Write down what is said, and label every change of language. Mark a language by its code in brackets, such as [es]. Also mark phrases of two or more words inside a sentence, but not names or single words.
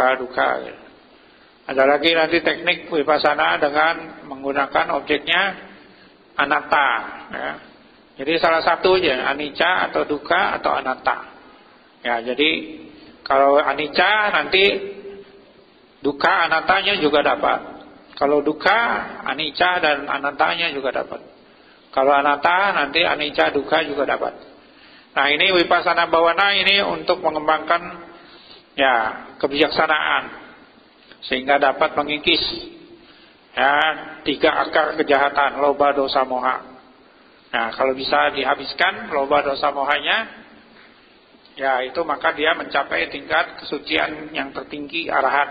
[id] Ada lagi nanti teknik vipassana dengan menggunakan objeknya anatta, ya. Jadi salah satu aja, anicca atau dukkha atau anatta. Ya, jadi kalau anicca nanti dukkha anattanya juga dapat. Kalau dukkha, anicca dan anattanya juga dapat. Kalau anatta nanti [pi] anicca, dukkha [id] juga dapat. Nah, ini [pi] vipassana bhavana [id] ini untuk mengembangkan ya kebijaksanaan sehingga dapat mengikis ya 3 akar kejahatan, [pi] loba, dosa, moha. [id] Nah, kalau bisa dihabiskan [pi] loba, dosa, mohanya, [id] ya itu maka dia mencapai tingkat kesucian yang tertinggi arahat.